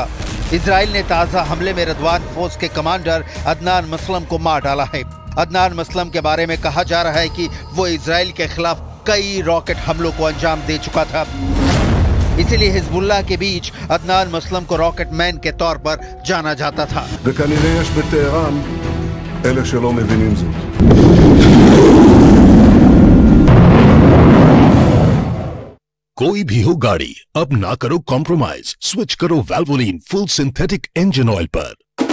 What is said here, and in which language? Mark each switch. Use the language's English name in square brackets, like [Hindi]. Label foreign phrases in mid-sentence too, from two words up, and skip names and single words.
[Hindi] इजराइल ने ताजा हमले में रदवान फोर्स के कमांडर अदनान मसलम को मार डाला है। अदनान मसलम के बारे में कहा जा रहा है कि वो इजराइल के खिलाफ कई रॉकेट हमलों को अंजाम दे चुका था, इसीलिए हिजबुल्लाह के बीच अदनान मसलम को [English] rocket man [Hindi] के तौर पर जाना जाता था। [Hebrew] וכנראה יש בטהרן אלה שלא מבינים זאת. [Hindi] कोई भी हो गाड़ी, अब ना करो कॉम्प्रोमाइज, स्विच करो वैल्वोलिन [English] full synthetic engine oil [Hindi] पर।